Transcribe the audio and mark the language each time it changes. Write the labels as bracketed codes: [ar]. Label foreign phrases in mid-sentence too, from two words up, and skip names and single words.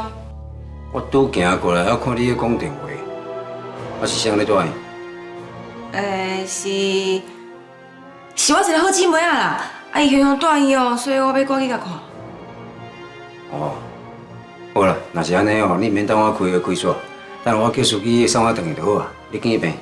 [nan] 我拄行过来，还看你咧讲电话，啊是谁咧带？是我一个好姊妹啊啦，啊伊向住院哦，所以我要赶去甲看。哦，好啦，若是安尼哦，你免等我开锁，等我叫司机送我转去就好啊。你紧去病。